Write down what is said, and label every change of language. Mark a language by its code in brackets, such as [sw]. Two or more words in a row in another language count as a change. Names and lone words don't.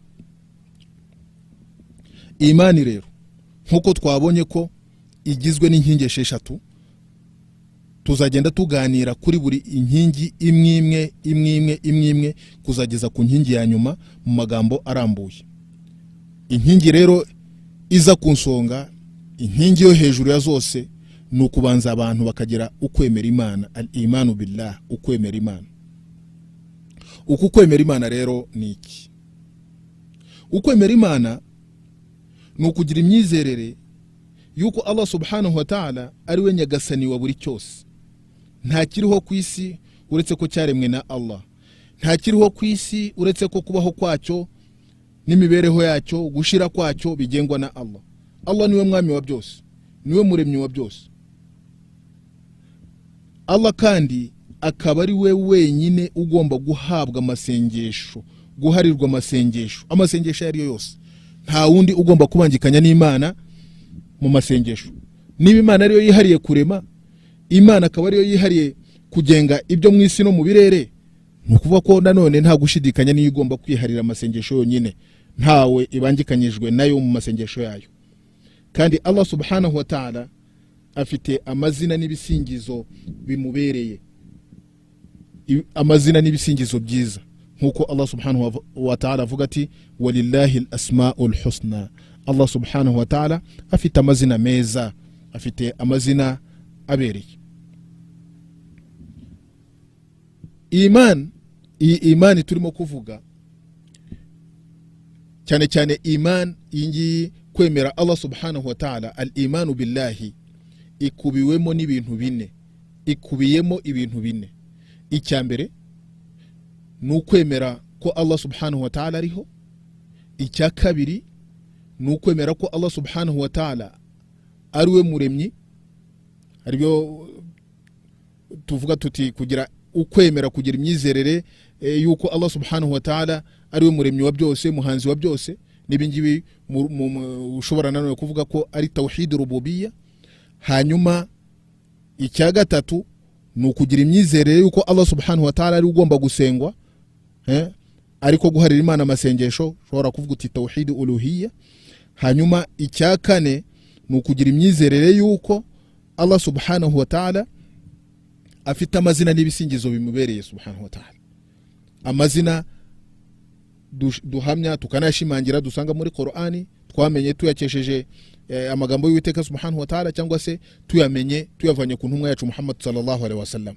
[rw] Imani rero nkuko twabonye ko igizwe n'inkingi esheshatu, tuzagenda tuganira kuri buri inkingi imwe kuzageza ku nkingi ya nyuma mu magambo arambuye. Inkingi rero iza kunsonga, inkingi yo hejuru ya zose, ni ukubanza abantu bakagira ukwemera Imana, [ar] الإيمان بالله, [rw] ukwemera Imana. Uku kwemera Imana rero ni iki? Ukwemera Imana ni ukugira imyizerere yuko Allah [ar] سبحانه وتعالى [rw] ari we Nyagasani wa buri cyose. Nta kiriho ku isi uretse ko cyaremwe na Allah, nta kiriho ku isi uretse ko kubaho kwacyo n'imibereho yacyo gushira kwacyo bigengwa na Allah. Allah niwe mwami wa byose, niwe muremyi wa byose. Allah kandi akaba ari we wenyine ugomba guhabwa amasengesho, guharirwa amasengesho yari yose. Nta wundi ugomba kubangikanya n'Imana mu masengesho. Niba Imana ariyo yihariye kurema, Imana akaba ariyo yihariye kugenga ibyo mu isi no mu birere, nukuvuga ko nanone nta gushidikanya niyo igomba kwiharira amasengesho yonyine, ntawe ibangikanyijwe nayo mu masengesho yayo. Kandi Allah [ar] سبحانه وتعالى [rw] afite amazina n'ibisingizo bimubereye, amazina n'ibisingizo byiza, nkuko Allah [ar] سبحانه وتعالى [rw] avuga ati [ar] ولله الأسماء الحسنى. [rw] Allah [ar] سبحانه وتعالى [rw] afite amazina meza, afite amazina abereye. Imani turimo kuvuga cyane cyane iman ingi kwemera Allah [ar] سبحانه وتعالى, الإيمان بالله, [rw] ikubiyemo ibintu bine. Icyambere ni ukwemera ko Allah [ar] سبحانه وتعالى [rw] ariho. Icya kabiri ni ukwemera ko Allah [ar] سبحانه وتعالى [rw] ari we muremyi, aribyo tuvuga tuti kugira ukwemera, kugira imyizerere yuko Allah [ar] سبحانه وتعالى [rw] ari we muremyi wa byose, muhanzi wa byose. Nibingibi ushobora nanone kuvuga ko ari [ar] توحيد الربوبية. [rw] Hanyuma icya gatatu ni ukugira imyizerere yuko Allah [ar] سبحانه وتعالى [rw] ari ugomba gusengwa, ariko guharira Imana amasengesho, ushobora kuvuga uti [ar] توحيد الألوهية. [rw] Hanyuma icya kane ni ukugira imyizerere yuko Allah [ar] سبحانه وتعالى [rw] afite amazina n'ibisingizo bimubereye [ar] سبحانه وتعالى, [rw] amazina duhamya tukanashimangira dusanga muri Qur'ani, twamenye tuyakesheje amagambo y'Uwiteka [ar] سبحانه وتعالى, [rw] cyangwa se tuyamenye tuyavanye ku ntumwa yacu Muhammad [ar] صلى الله عليه وسلم.